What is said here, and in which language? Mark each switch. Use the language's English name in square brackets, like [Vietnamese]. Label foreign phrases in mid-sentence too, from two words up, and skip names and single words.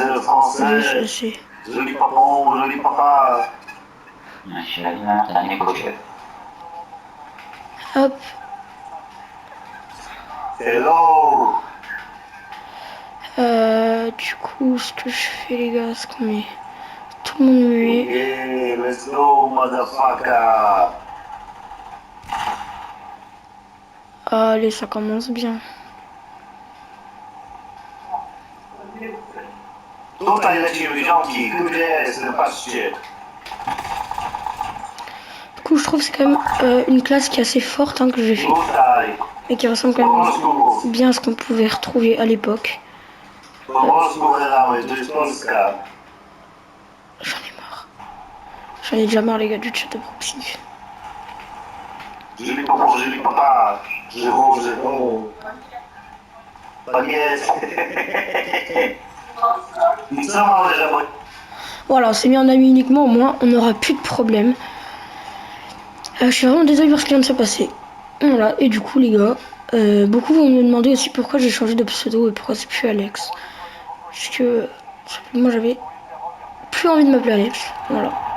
[French] français. Joli papa, joli papa. Hop. Hello. Du coup, ce que je fais, les gars, c'est qu'on met tout le monde muet. [English] Yeah, let's go, motherfucker. [French] Allez, ça commence bien. [Polish] Tutaj lecimy ziomki, jest patrzcie. [French] Du coup, je trouve que c'est quand même une classe qui est assez forte hein, que j'ai fait. [Polish] Tutaj. [French] Et qui ressemble quand même bien à ce qu'on pouvait retrouver à l'époque. [Polish] Po polsku gadamy, to jest Polska. [French] J'en ai marre. J'en ai déjà marre, les gars, du chat de proxy. Joli papa, [Polish] żywo. Tak jest. I co mamy, że... [French] Voilà, on s'est mis en ami uniquement, au moins on n'aura plus de problème. Je suis vraiment désolée pour ce qui vient de se passer. Voilà, et du coup les gars, beaucoup vont me demander aussi pourquoi j'ai changé de pseudo et pourquoi c'est plus Alex. Parce que simplement j'avais plus envie de m'appeler Alex, voilà.